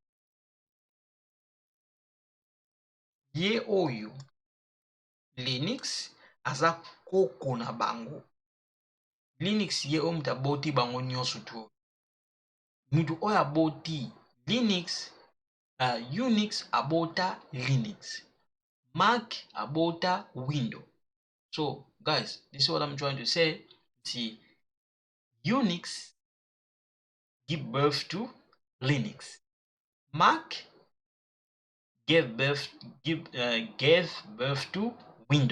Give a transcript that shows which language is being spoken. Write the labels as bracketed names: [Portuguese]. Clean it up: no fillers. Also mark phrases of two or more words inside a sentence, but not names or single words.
[Lingala] Ye oyo Linux aza koko na bango. Linux ye oyo mutu aboti bango nyonso tu. Mutu oyo aboti Linux, Unix abota Linux, Mac abota Windows. [English] So guys, this is what I'm trying to say. See, Unix give birth to Linux. Mac gave birth to Windows.